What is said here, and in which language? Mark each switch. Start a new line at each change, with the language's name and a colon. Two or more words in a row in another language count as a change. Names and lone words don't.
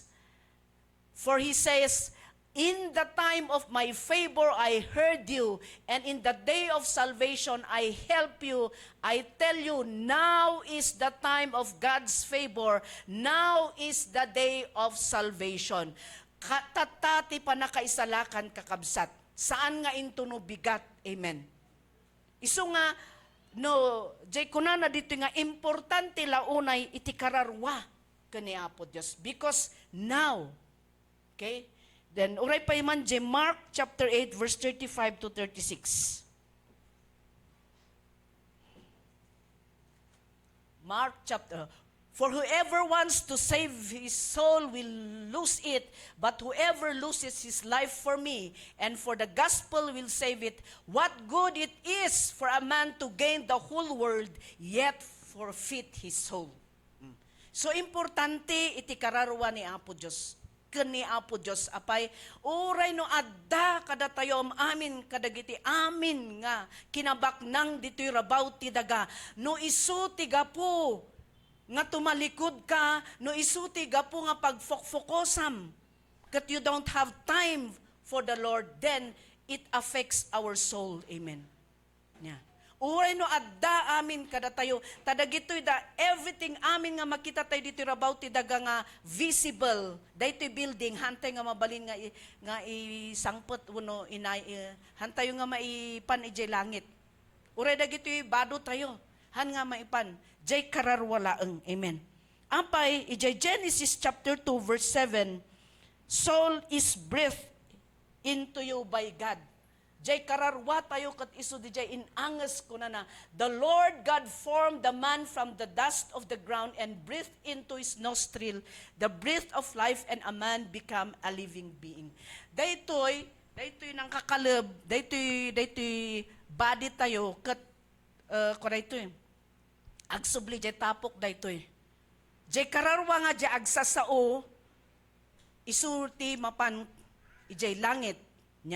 English: For he says, in the time of my favor I heard you, and in the day of salvation I help you. I tell you, now is the time of God's favor. Now is the day of salvation.
Iloko: Tatati pa nakaisalakan kakabsat. Saan nga into no bigat? Amen. Iso nga, no, jay kunana dito nga, importante launay iti kararwa kani Apo Diyos.
English: Because now, okay? Then,
Iloko: uray pa iman,
English: Mark chapter 8, verse 35 to 36. Mark chapter, for whoever wants to save his soul will lose it, but whoever loses his life for me and for the gospel will save it. What good it is for a man to gain the whole world, yet forfeit his soul. So,
Iloko: importante iti kararwa ni Apo Diyos. Kani Apo Diyos apay uray no adda kada tayo amin kadagiti amin nga kinabaknang ditoy rabaw ti daga no isu ti gapu nga tumalikod ka no isu ti gapu nga pagfokfokosam kat
English: you don't have time for the Lord, then it affects our soul.
Iloko: Amen. Yeah. Uray no adda amin kada tayo tadagitoy da everything amin nga makita tayo dito rabaw ti daga nga visible daytoy building hantay nga mabalin nga isangpot uno inay hantay nga maipan ijay langit. Uray dagitoy bado tayo. Han nga maipan, jay kararwa laeng. Amen. Ampay, ijay
English: Genesis chapter 2 verse 7, soul is breathed into you by God.
Iloko: Jay kararwa tayo kat iso di jay inangas ko na
English: the Lord God formed the man from the dust of the ground and breathed into his nostril the breath of life, and a man become a living being.
Iloko: Daytoy nang kakalab, daytoy body tayo kat daytoy agsubli jay tapok daytoy. Jay kararwa nga jay agsasao isulti mapan ijay langit nya.